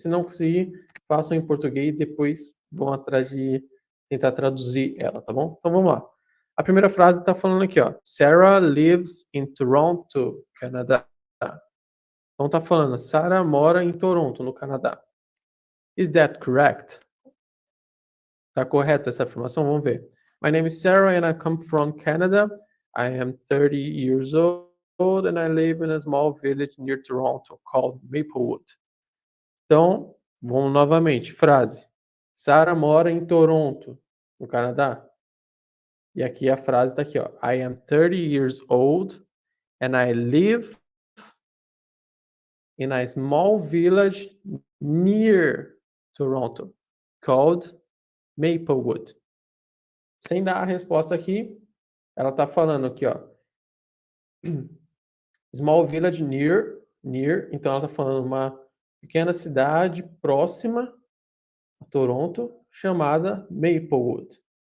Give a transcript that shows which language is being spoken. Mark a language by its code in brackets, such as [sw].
[pt] Se não conseguir, façam em português, depois vão atrás de tentar traduzir ela, tá bom? Então vamos lá. A primeira frase está falando aqui, ó. [en] Sarah lives in Toronto, Canadá. [pt] Então tá falando, Sarah mora em Toronto, no Canadá. [en] Is that correct? [pt] Tá correta essa afirmação? Vamos ver. [en] My name is Sarah and I come from Canada. I am 30 years old and I live in a small village near Toronto called Maplewood. [pt] Então, vamos novamente. Frase. Sarah mora em Toronto, no Canadá. E aqui a frase está aqui, ó. [en] I am 30 years old and I live in a small village near Toronto called Maplewood. [pt] Sem dar a resposta aqui, ela está falando aqui, ó. [en] Small village near, [pt] então ela está falando uma pequena cidade próxima a Toronto chamada Maplewood.